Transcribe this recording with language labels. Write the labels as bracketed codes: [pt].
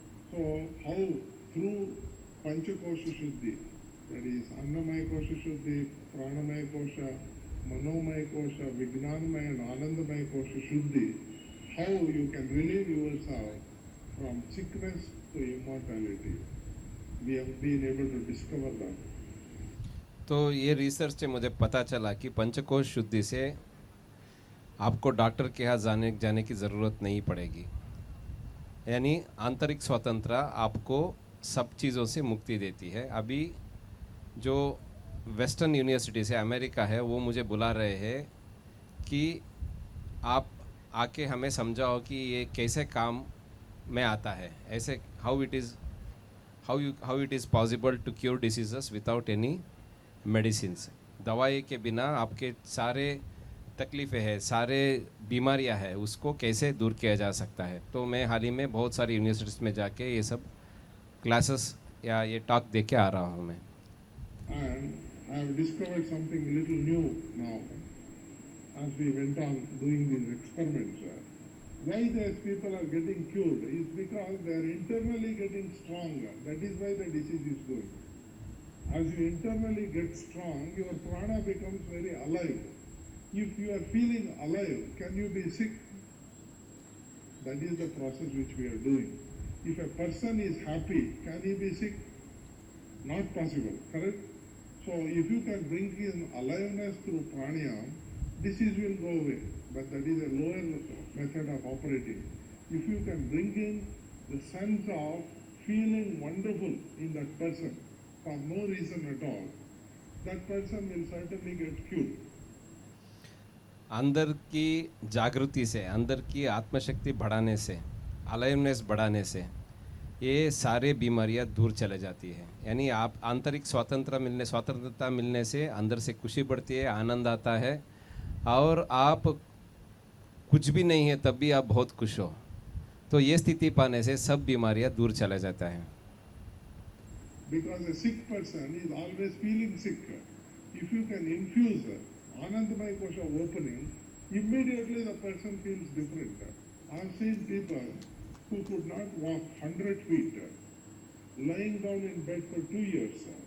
[en] So how through Panchakosha Shuddhi, that is Annamaya Kosha Shuddhi, Pranamaya Kosha, Manomaya Kosha, Vijnanamaya and Anandamaya Kosha Shuddhi, how you can relieve yourself from sickness to immortality. We have been able to discover that. [hi] तो ये research से मुझे पता चला कि पंचकोश शुद्धि से आपको डॉक्टर के यहाँ जाने की ज़रूरत नहीं पड़ेगी, यानी आंतरिक स्वतंत्रता आपको सब चीज़ों से मुक्ति देती है। अभी जो वेस्टर्न यूनिवर्सिटी से अमेरिका है वो मुझे बुला रहे हैं कि आप आके हमें समझाओ कि ये कैसे काम में आता है, ऐसे [en] How it is possible to cure diseases without any medicines. [hi] दवाई के बिना आपके सारे तकलीफ़ें हैं, सारे बीमारियां हैं, उसको कैसे दूर किया जा सकता है। तो मैं हाल ही में बहुत सारी यूनिवर्सिटीज़ में जाके ये सब क्लासेस या ये टॉक दे के आ रहा हूँ मैं। [en] And I have discovered something a little new now as we went on doing these experiments. Why these people are getting cured is because they are internally getting stronger. That is why the disease is going. As you internally get strong, your prana becomes very alive. If you are feeling alive, can you be sick? That is the process which we are doing. If a person is happy, can he be sick? Not possible, correct? So if you can bring in aliveness through pranayama, disease will go away. But that is a lower method of operating. If you can bring in the sense of feeling wonderful in that person for no reason at all, that person will certainly get cured. [hi] अंदर की जागृति से, अंदर की आत्मशक्ति बढ़ाने से, aliveness बढ़ाने से ये सारे बीमारियां दूर चले जाती है। यानी आप आंतरिक स्वतंत्रता मिलने से अंदर से खुशी बढ़ती है, आनंद आता है, और आप कुछ भी नहीं है तब भी आप बहुत खुश हो। तो ये स्थिति पाने से सब बीमारियां दूर चला जाता है। [en] Because a sick person is always feeling sick. If you can infuse Anandamaya Kosha opening, immediately the person feels different. I have seen people who could not walk 100 feet, lying down in bed for 2 years.